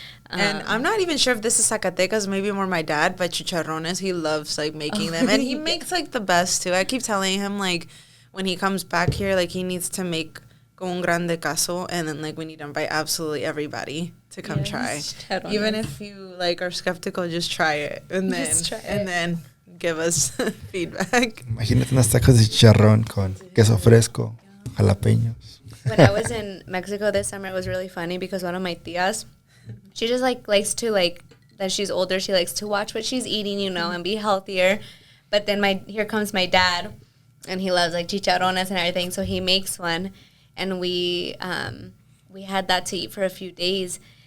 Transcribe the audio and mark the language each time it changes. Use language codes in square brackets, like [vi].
[en] And I'm not even sure if this is Zacatecas, maybe more my dad, but chicharrones, he loves, like, making them. And he makes, like, the best, too. I keep telling him, like, when he comes back here, like, he needs to make [es] con un grande caso, [en] and then, like, we need to invite absolutely everybody to come try. Even if you, like, are skeptical, just try it. And then give us feedback. [es] Imagínate unas tacos de chicharrón con queso fresco, jalapeños. [en] When I was in Mexico this summer, it was really funny because one of my tias, she just, like, likes to, like, that she's older, she likes to watch what she's eating, you know, and be healthier. But then here comes my dad, and he loves, like, chicharrones and everything, so he makes one. And we had that to eat for a few days.